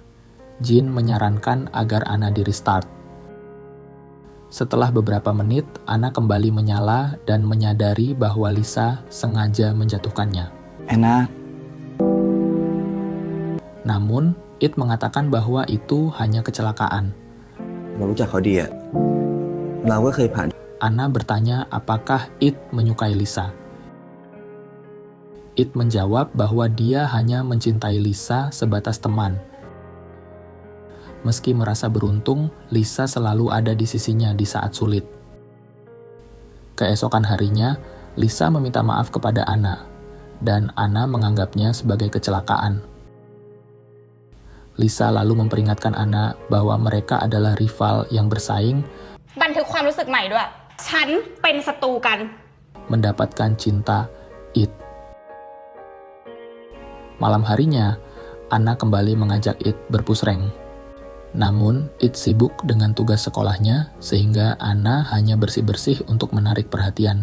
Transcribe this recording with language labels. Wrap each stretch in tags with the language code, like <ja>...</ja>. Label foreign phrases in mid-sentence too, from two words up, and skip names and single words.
<id>Jin menyarankan agar Ana di-restart. Setelah beberapa menit, Ana kembali menyala dan menyadari bahwa Lisa sengaja menjatuhkannya. แอนนา Namun, It mengatakan bahwa itu hanya kecelakaan.</id> <th>เรารู้จักเขาดีอะเราก็เคยผ่าน</th> <id>Ana bertanya apakah It menyukai Lisa. It menjawab bahwa dia hanya mencintai Lisa sebatas teman. Meski merasa beruntung, Lisa selalu ada di sisinya di saat sulit. Keesokan harinya, Lisa meminta maaf kepada Ana, dan Ana menganggapnya sebagai kecelakaan. Lisa lalu memperingatkan Ana bahwa mereka adalah rival yang bersaing</id> <th>บันทึกความรู้สึกใหม่ด้วย ฉันเป็นศัตรูกัน</th> <id>mendapatkan cinta It. Malam harinya, Ana kembali mengajak It berpusreng. Namun, It sibuk dengan tugas sekolahnya sehingga Ana hanya bersih-bersih untuk menarik perhatian.</id>